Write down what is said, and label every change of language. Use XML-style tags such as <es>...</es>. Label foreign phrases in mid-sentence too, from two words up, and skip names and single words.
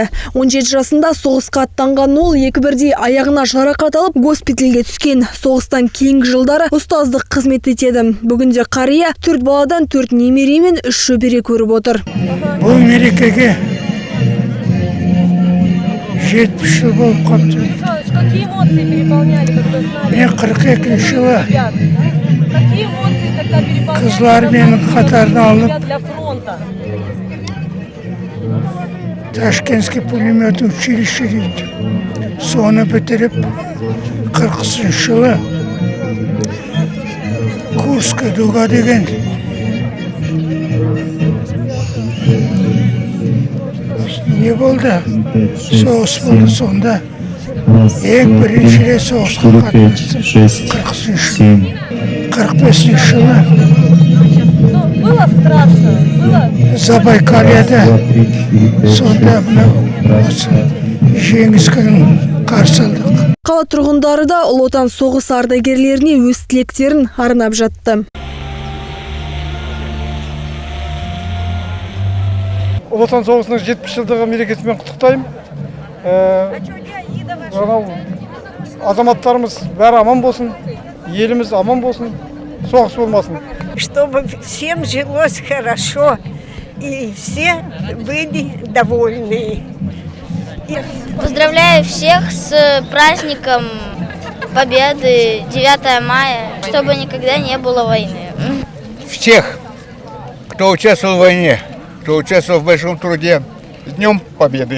<kk>17 жасында соғысқа аттанған ол екі бірдей аяғына жарақат алып госпитальге түскен. Соғыстан кейінгі жылдары ұстаздық қызмет етеді. Бүгінде қария 4 баладан 4 немере мен 3 шөбере көріп отыр. Бұл мерекеге 70 жыл болып қалды.</kk> <ru>Какие эмоции переполняли, когда знали?</ru> <kk>Мен 42 жылы</kk> <ru>Какие эмоции тогда переполняли?</ru> <kk>Қызлар менің қатарына алып</kk> <ru>для фронта.</ru> <kk>Ташкентский пулемет училище дейді. Соны бітіріп 40 жылы Курская дуга деген не болды? Соғыс болды сонда. Ең бірінші рет соғысқа қатыстым. 45 жылы</kk> <ru>Было страшно, было.</ru> <kk>Забайкальяда сонда жеңіс күнін қарсы алдық. Қала тұрғындары да Ұлы Отан соғыс ардагерлеріне өз тілектерін арнап жатты. Ұлы Отан соғысының 70 жылдығы мерекесімен құттықтаймын. Азаматтарымыз бәрі аман болсын, еліміз аман болсын, соғыс болмасын.</kk> <ru>Чтобы всем жилось хорошо и все были довольны. Поздравляю всех с праздником Победы 9 мая, чтобы никогда не было войны. Всех, кто участвовал в войне, кто участвовал в большом труде, с Днем Победы!</ru>